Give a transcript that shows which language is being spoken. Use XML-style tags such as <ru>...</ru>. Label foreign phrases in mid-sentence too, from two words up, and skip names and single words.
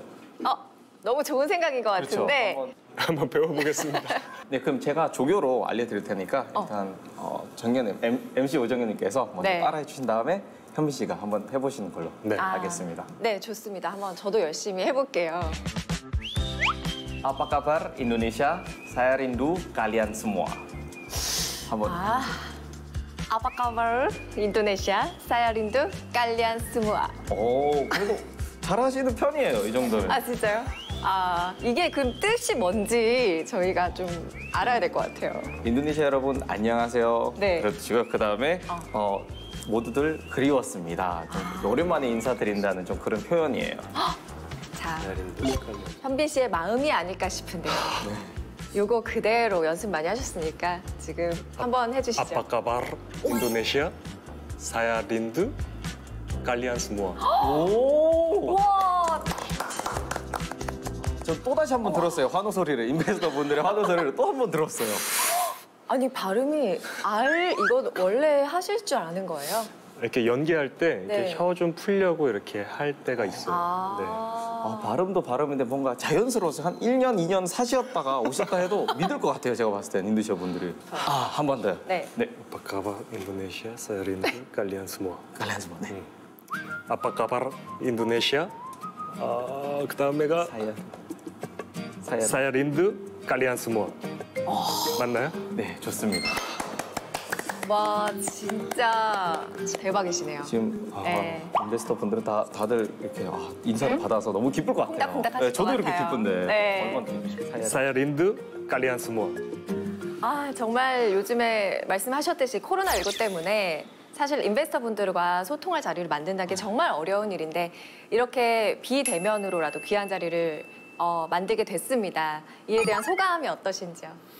<ko>너무 좋은 생각인 것 같은데. 한번. 한번 배워보겠습니다. 네, 그럼 제가 조교로 알려드릴 테니까 일단 정연님, MC 오정연님께서 먼저 네. 따라해 주신 다음에 현빈 씨가 한번 해보시는 걸로 네. 알겠습니다. 네, 좋습니다. 한번 저도 열심히 해볼게요.</ko> <id>Apa kabar Indonesia? Saya rindu kalian semua.</id> <ko>한번.</ko> <id>Apa kabar 인도네시아? Saya rindu kalian semua.</id> <ko>그래도 잘하시는 편이에요, 이 정도면. 진짜요? 이게 그럼 뜻이 뭔지 저희가 좀 알아야 될 것 같아요. 인도네시아 여러분 안녕하세요. 네. 그렇죠. 그다음에 모두들 그리웠습니다. 좀 오랜만에 인사드린다는 좀 그런 표현이에요. 자, 현빈 씨의 마음이 아닐까 싶은데요. 요거 그대로 연습 많이 하셨으니까 지금 한번 해주시죠.</ko> <id>Apa kabar Indonesia? Saya rindu kalian semua.</id> <ko>오! 우와, 저 또 다시 한번 들었어요. 환호 소리를. 인베스터 분들의 환호 소리를 또 한 번 들었어요. 아니 발음이 이거 원래 하실 줄 아는 거예요? 이렇게 연기할 때 이렇게 네. 혀 좀 풀려고 이렇게 할 때가 있어요. 발음도 발음인데 뭔가 자연스러워서 한 1년, 2년 사시었다가 오셨다 해도 믿을 것 같아요. 제가 봤을 땐 인도네시아 분들이. 한 번 더요. 네.</ko> <id>Apa kabar Indonesia? Saya rindu kalian semua.</id> <ko>갈라서 네.</ko> <id>Apa kabar Indonesia? 그다음에가 Saya rindu kalian semua.</id> <ko>맞나요? 네, 좋습니다. 와, 진짜 대박이시네요. 지금 네. 인베스터 분들은 다들 이렇게 인사를 받아서 너무 기쁠 것 같아요. 콩닥콩닥하실 저도 것 이렇게 같아요. 기쁜데 네. 얼마나 기쁘실까요?</ko> <id>Saya rindu kalian semua.</id> <ko>아, 정말 요즘에 말씀하셨듯이 코로나19 때문에 사실 인베스터 분들과 소통할 자리를 만든다는 게 정말 어려운 일인데 이렇게 비대면으로라도 귀한 자리를 만들게 됐습니다. 이에 대한 소감이 어떠신지요?</ko>